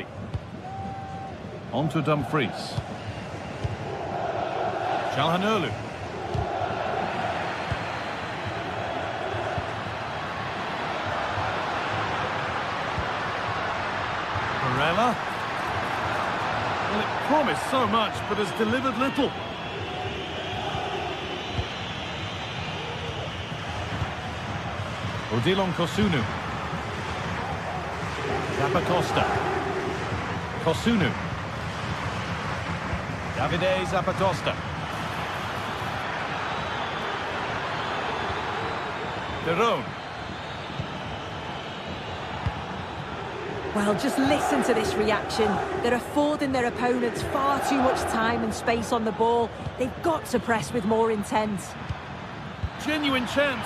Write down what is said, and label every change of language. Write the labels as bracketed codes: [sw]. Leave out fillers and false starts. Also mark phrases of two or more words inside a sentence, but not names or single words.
[en] On to Dumfries. Çalhanoğlu. Barella. Well, it promised so much, but has delivered little. Odilon Kosunu. Zapatosta. Kosunu. Davide Zapatosta. Derone. Well, just listen to this reaction. They're affording their opponents far too much time and space on the ball. They've got to press with more intent. Genuine chance.